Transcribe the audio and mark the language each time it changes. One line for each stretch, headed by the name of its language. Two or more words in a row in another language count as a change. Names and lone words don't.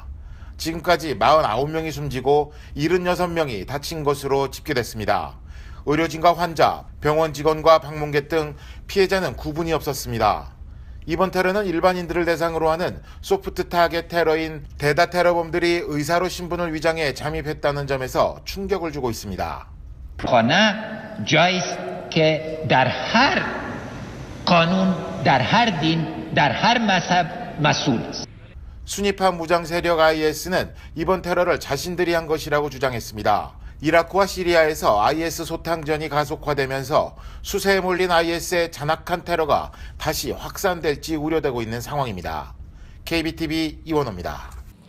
Korean: 지금까지 49명이 숨지고 76명이 다친 것으로 집계됐습니다. 의료진과 환자, 병원 직원과 방문객 등 피해자는 구분이 없었습니다. 이번 테러는 일반인들을 대상으로 하는
English: soft target
Korean: 테러인 대다 테러범들이 의사로 신분을 위장해 잠입했다는 점에서 충격을 주고 있습니다.
Persian: خانه جایی است که در هر قانون در هر دین در هر مذهب مسئول است.
Korean: 순위파 무장 세력 IS는 이번 테러를 자신들이 한 것이라고 주장했습니다. 이라크와 시리아에서 IS 소탕전이 가속화되면서 수세에 몰린 IS의 잔악한 테러가 다시 확산될지 우려되고 있는 상황입니다. KBTV 이원호입니다.